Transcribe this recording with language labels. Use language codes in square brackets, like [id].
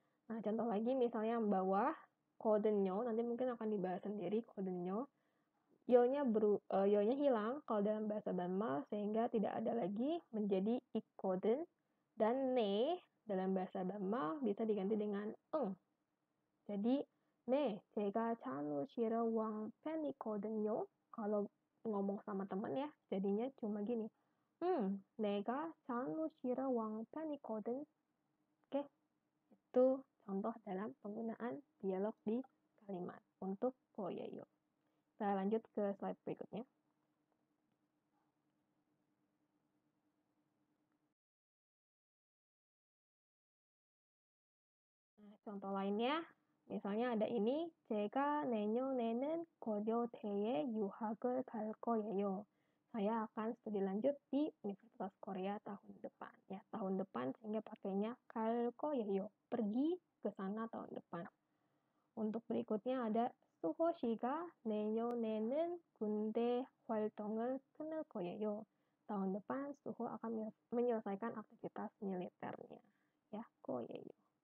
[id] Nah, contoh lagi misalnya yang bawah, kodenyo, nanti mungkin akan dibahas sendiri kodenyo. Yo-nya hilang kalau dalam bahasa banmal sehingga tidak ada lagi menjadi ikoden. Dan ne dalam bahasa banmal bisa diganti dengan eng. Jadi, [ko] 네, 제가 사무실에 왕팬이거든요. [id] Kalau ngomong sama teman ya, jadinya cuma gini. [ko] 내가 사무실에 왕팬이거든. [id] Oke, itu contoh dalam penggunaan dialog di kalimat untuk koyeyo. Kita lanjut ke slide berikutnya. Nah, contoh lainnya, misalnya ada ini, [ko] 제가 내년에는 고려대에 유학을 갈 거예요. [id] Saya akan studi lanjut di Universitas Korea tahun depan. Ya, tahun depan sehingga pakainya [ko] 갈 거예요. [id] Pergi ke sana tahun depan. Untuk berikutnya ada [ko] 수호 씨가 내년에는 군대 활동을 끊을 거예요. [id] Tahun depan Suho akan menyelesaikan aktivitas militernya. Ya, 거예요.